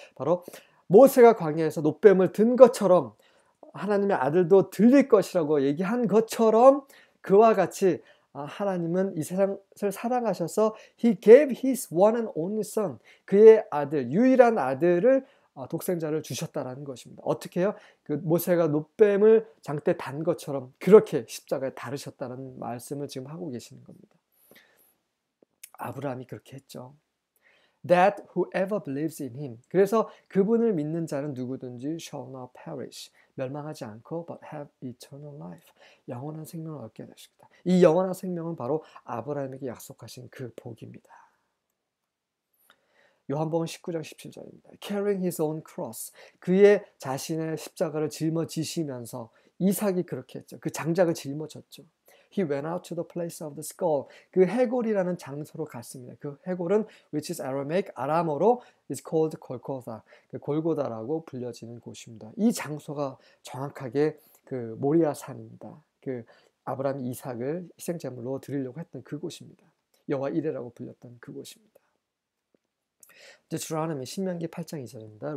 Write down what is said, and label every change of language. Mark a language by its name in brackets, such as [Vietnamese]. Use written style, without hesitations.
[Korean] 바로 모세가 광야에서 놋뱀을 든 것처럼 하나님의 아들도 들릴 것이라고 얘기한 것처럼 그와 같이 하나님은 이 세상을 사랑하셔서 [English] He gave His one and only son, [Korean] 그의 아들, 유일한 아들을 독생자를 주셨다라는 것입니다. 어떻게 해요? 그 모세가 놋뱀을 장대 단 것처럼 그렇게 십자가에 다르셨다는 말씀을 지금 하고 계시는 겁니다. 아브라함이 그렇게 했죠. [English] That whoever believes in him. [Korean] 그래서 그분을 믿는 자는 누구든지 [English] shall not perish. 멸망하지 않고 but have eternal life. [Korean] 영원한 생명을 얻게 되십니다. 이 영원한 생명은 바로 아브라함에게 약속하신 그 복입니다. 요한복음 19장 17절입니다. [English] Carrying his own cross. [Korean] 그의 자신의 십자가를 짊어지시면서, 이삭이 그렇게 했죠. 그 장작을 짊어졌죠. [English] He went out to the place of the skull. [Korean] 그 해골이라는 장소로 갔습니다. 그 해골은 [English] which is Aramaic, [Korean] 아람어로 [English] is called 골고다. [Korean] 그 골고다라고 불려지는 곳입니다. 이 장소가 정확하게 그 모리아 산입니다. 그 아브라함이 이삭을 희생제물로 드리려고 했던 그곳입니다. 여호와 이레라고 불렸던 그곳입니다. 주라는 신명기 8장 2절입니다.